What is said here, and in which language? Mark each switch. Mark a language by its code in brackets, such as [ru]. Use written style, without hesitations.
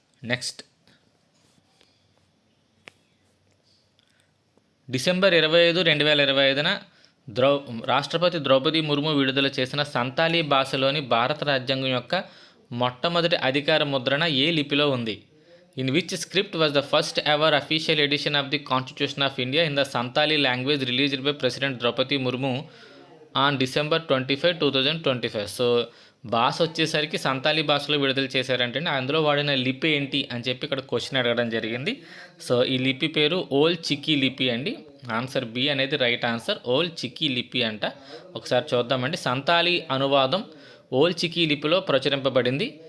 [te] Next, December 25, 2025న రాష్ట్రపతి ద్రౌపది ముర్ము విడుదల చేసిన సంతాలీ భాషలోని భారత రాజ్యాంగం యొక్క మొట్టమొదటి అధికార ముద్రణ ఏ లిపిలో ఉంది? [en] In which script was the first ever official edition of the Constitution of India in the Santali language released by President Draupadi Murmu on December 25, 2025? [te] So భాష వచ్చేసరికి సంతాలీ భాషలో విడుదల చేశారంటే అందులో వాడిన లిపి ఏంటి అని చెప్పి ఇక్కడ క్వశ్చన్ అడగడం జరిగింది. సో ఈ లిపి పేరు ఓల్ చికీ లిపి అండి. ఆన్సర్ బి అనేది రైట్ ఆన్సర్. ఓల్ చికీ లిపి అంట. ఒకసారి చూద్దామండి. సంతాలీ అనువాదం ఓల్ చికీ లిపిలో ప్రచురింపబడింది.